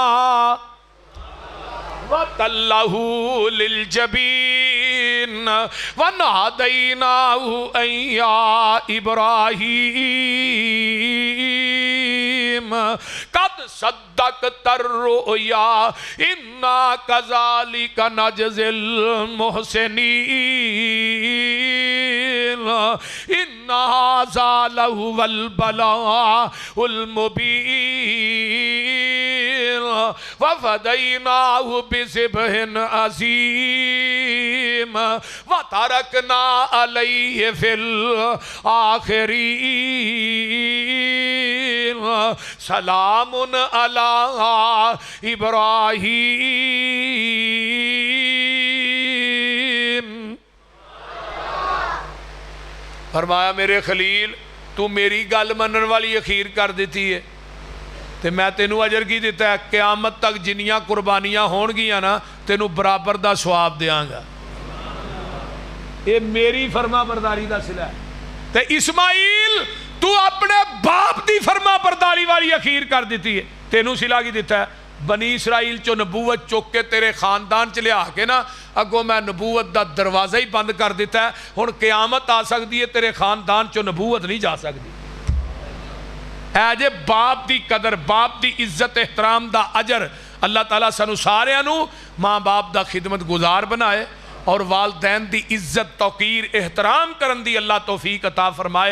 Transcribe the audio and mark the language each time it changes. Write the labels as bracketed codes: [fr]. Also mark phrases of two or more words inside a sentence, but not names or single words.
[ar] وتله للجبين وناديناه أن يا إبراهيم قد صدقت الرؤيا إنا كذلك نجزي المحسنين إن هذا لهو البلاء المبين وفديناه بذبح عظيم وتركنا عليه في الآخرين سلام على إبراهيم. [pa] فرمایا میرے خلیل تو میری گل منن والی اخیر کر دتی ہے، تو میں تینوں اجر کی دتا ہے، قیامت تک جنیاں قربانیاں ہونگیاں نا تینوں برابر دا ثواب دینگا. [ur] یہ میری فرماں برداری کا صلہ ہے. [pa] تے اسماعیل تو اپنے باپ کی فرماں برداری والی اخیر کر دتی ہے، تینوں صلہ کی دتا ہے بنی اسرائیل چو نبوت چک کے تیرے خاندان چ لیا کے نا اگوں میں نبوت دا دروازہ ہی بند کر دیتا ہے، ہن قیامت آ سکتی ہے تیرے خاندان چو نبوت نہیں جا سکتی۔ اے جے باپ دی قدر، باپ دی عزت احترام دا اجر اللہ تعالیٰ سانو سارے انو ماں باپ دا خدمت گزار بنائے اور والدین دی عزت توقیر احترام کرن دی اللہ توفیق عطا فرمائے۔